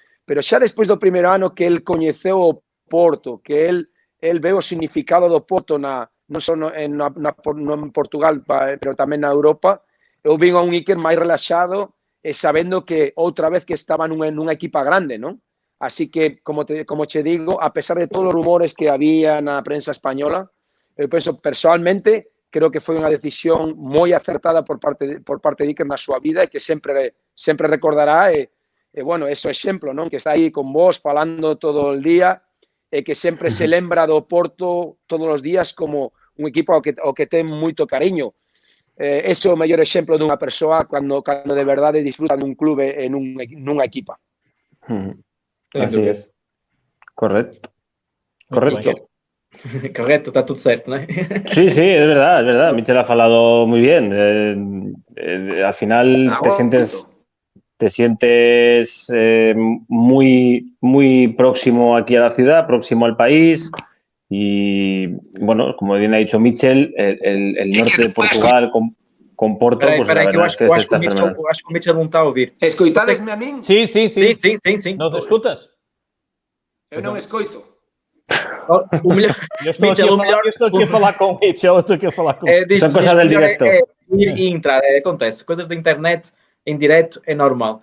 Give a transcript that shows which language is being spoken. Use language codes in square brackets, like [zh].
[gl] Pero xa despois do primeiro ano que el coñeceu o Porto, que el veu o significado do Porto non só en Portugal, pero tamén na Europa, eu vin a un Iker máis relaxado e sabendo que outra vez que estaba nunha equipa grande, non? Así que, como che digo, a pesar de todos os rumores que había na prensa española, Eu penso, personalmente, creo que foi unha decisión moi acertada por parte de Iker na súa vida e que sempre recordará bueno, ese exemplo, non? Que está aí con vos falando todo o día e que sempre se lembra do Porto todos os días como un equipo ao que ten moito cariño. Ese é o mellor exemplo dunha persoa cando de verdade disfruta dun clube e nunha equipa. [es] Así es. Correcto. Correcto. Correcto, está todo certo, ¿no? Sí, sí, es verdad, es verdad. Michel ha falado muy bien. Al final te sientes muy, muy próximo aquí a la ciudad, próximo al país. Y bueno, como bien ha dicho Michel, el norte de Portugal con Porto, pues la verdad es que se está fenomenal. [pt] Eu acho que o Mitchell non está a ouvir. [gl] Escoitadesme a min? Sí. [pt] Não te escutas? [gl] Eu non escoito. [pt] O melhor, eu estou aqui a falar com o Mitchell, São coisas [es] del directo. [pt] Ir e entrar, acontece. Coisas da internet em direto é normal.